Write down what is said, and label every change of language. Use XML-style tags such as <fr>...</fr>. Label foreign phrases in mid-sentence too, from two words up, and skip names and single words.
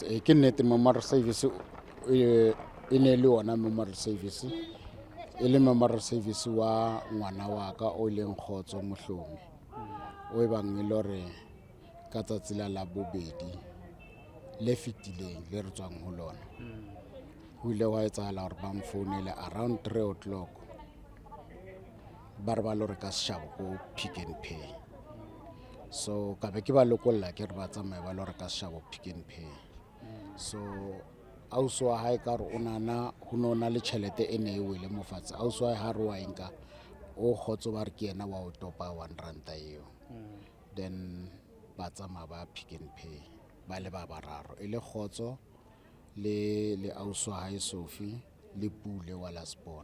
<st>Ke nnete</st> <en>memorial service</en> <st>e ne le ona</st> <en>memorial service</en> <st>e le</st> <en>memorial service</en> <st>wa ngwana wa ka o leng Gotso Mohlomi o ebang e lore ka tsatsi la bobedi le fitileng le re tswang ho lona. Ho ile wa etsahala hore ba mfounele</st> <en>around 3 o'clock</en> <st>ba re ba lore ka Seshabo ko Pick n Pay. So ka be ke ba lokolla ke re ba tsamaye ba lore ka Seshabo Pick n Pay. So ausi wa hae ka re o nana ho nona le tjhelete e ne e wele mofatse. Ausi wa ha re wa enka o Gotso ba re ke yena wa o topa 1 rand eo. Then ba tsamaya ba Pick n Pay ba le ba bararo e le Gotso le ausi wa hae Sophie le Pule wa Lasbon.</st>